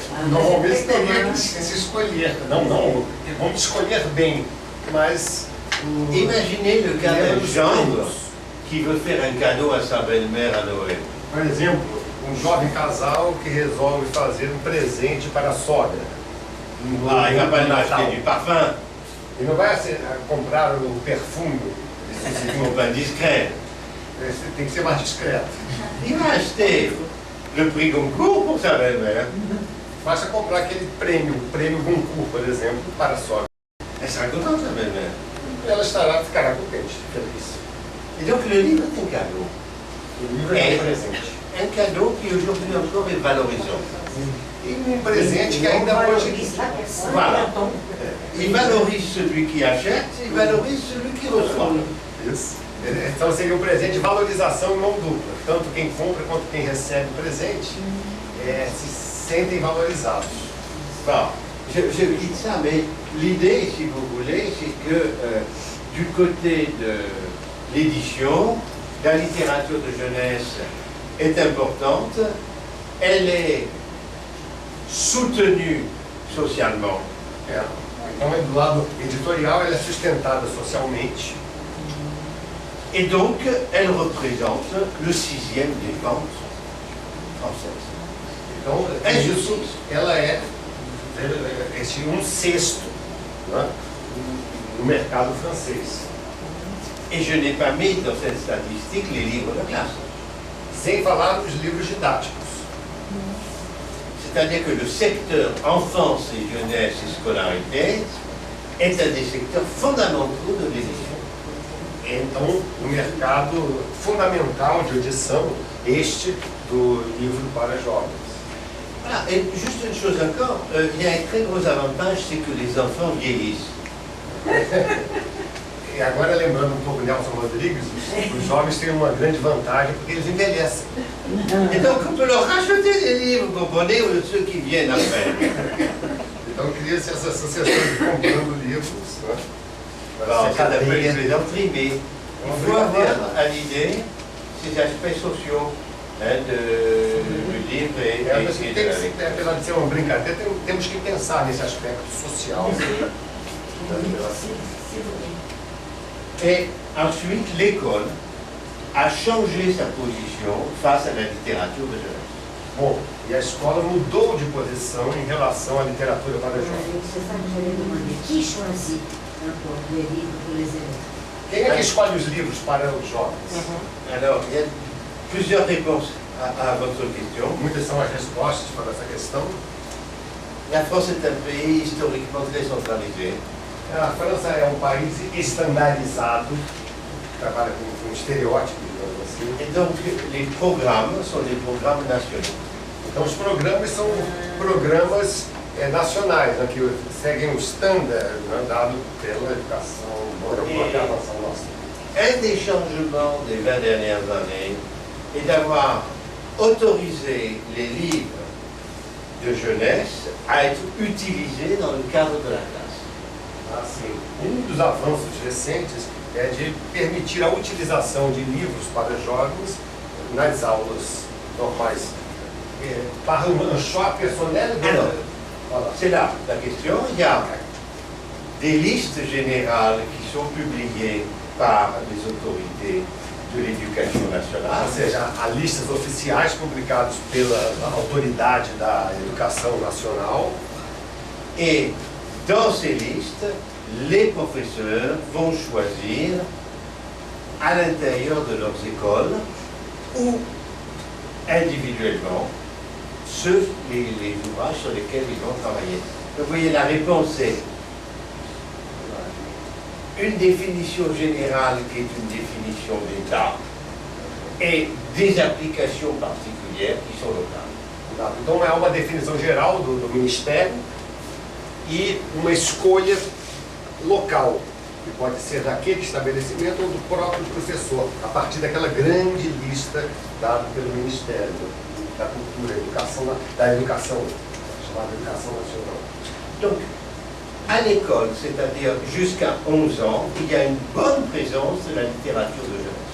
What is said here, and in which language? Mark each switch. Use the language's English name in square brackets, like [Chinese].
[Portuguese] Normalmente teria que se escolher. Não, vamos escolher bem, mas... [French] Imaginez le cas d'un gendre qui veut faire un cadeau à sa belle-mère à Noël. [Portuguese] Por exemplo, um jovem casal que resolve fazer um presente para a sogra. [French] Ah, il ne va pas lui acheter du parfum, [Portuguese] Ele não vai comprar o perfume, [French] c'est un copain discret. [Portuguese] tem que ser mais discreto. [French] Il va acheter le prix Goncourt pour sa belle-mère. [Portuguese] Basta comprar aquele prêmio, o prêmio Goncourt, por exemplo, para a sogra. [French] Elle sera contente, sa belle-mère. [Portuguese] Ela ficará contente, feliz. [French] Et donc le livre est un cadeau. [Portuguese] O livro é um presente. [French] Un cadeau qui aujourd'hui encore est valorisant. [Portuguese] E um presente que ainda hoje... [French] Voilà. Il valorise celui qui achète, il valorise celui qui reçoit. [Portuguese] Isso. Então seria um presente de valorização em mão dupla. Tanto quem compra quanto quem recebe o presente se sentem valorizados. [French] Bon, je vous dis ça, mais l'idée, si vous voulez, c'est que du côté de l'édition, la littérature de jeunesse est importante, elle est soutenue socialement. [Portuguese] Então, do lado editorial, ela é sustentada socialmente. [French] Et donc, elle représente le 6e des ventes françaises. [Portuguese] Então, ela é esse 1/6, né, no mercado francês. [French] Et je n'ai pas mis dans cette statistique les livres de classe. [Portuguese] Sem falar nos livros didáticos. [French] C'est-à-dire que le secteur enfance et jeunesse et scolarité est un des secteurs fondamentaux de l'édition. [Portuguese] Então, o mercado fundamental de edição, este do livro para jovens. [French] Voilà. Et juste une chose encore, il y a un très gros avantage, c'est que les enfants vieillissent. [Portuguese] E agora, lembrando um pouco Nelson Rodrigues, os jovens têm uma grande vantagem porque eles envelhecem. [French] Et donc on peut leur racheter des livres, vous comprenez, ou ceux qui viennent après. [Portuguese] Então, cria-se essa associação de comprando livros, né? [French] Alors, ça d'après les plaisanteries, mais il faut avoir à l'idée ces aspects sociaux du livre et de la lecture. [Portuguese] Apesar de ser uma brincadeira, temos que pensar nesse aspecto social da revelação. [French] Et ensuite, l'école a changé sa position face à la littérature de jeunesse. [Portuguese] Bom, e a escola mudou de posição em relação à literatura para jovens. [French] C'est ça que j'allais demander. Qui choisit encore les livres pour les élèves? [Portuguese] Quem é que escolhe os livros para os jovens? [French] Alors, il y a plusieurs réponses à votre question. [Portuguese] Muitas são as respostas para essa questão. [French] La France est un pays historiquement très centralisé. [Portuguese] A França é um país estandarizado, que trabalha com estereótipos, digamos assim. [French] Et donc, les programmes sont des programmes nationaux. [Portuguese] Então, os programas são programas nacionais, né, que seguem o standard, né, dado pela educação, pela formação nossa. [French] Un des changements des 20 dernières années est d'avoir autorisé les livres de jeunesse à être utilisés dans le cadre de la classe. [Portuguese] Assim, dos avanços recentes é de permitir a utilização de livros para jovens nas aulas normais. [French] Par un choix personnel. Alors, Voilà. c'est là la question. Il y a des listes générales qui sont publiées par les autorités de l'éducation nationale. [Portuguese] Ou seja, há listas oficiais publicadas pela autoridade da educação nacional. [French] Et dans ces listes, les professeurs vont choisir à l'intérieur de leurs écoles ou individuellement les ouvrages sur lesquels ils vont travailler. Donc, vous voyez, la réponse est une définition générale qui est une définition d'État et des applications particulières qui sont locales. [Portuguese] Então, é uma definição geral do Ministério e uma escolha local, que pode ser daquele estabelecimento ou do próprio professor, a partir daquela grande lista dada pelo Ministério da Cultura, da Educação, chamada Educação Nacional. [French] Donc, à l'école, c'est-à-dire jusqu'à 11 ans, il y a une bonne présence de la littérature de jeunesse.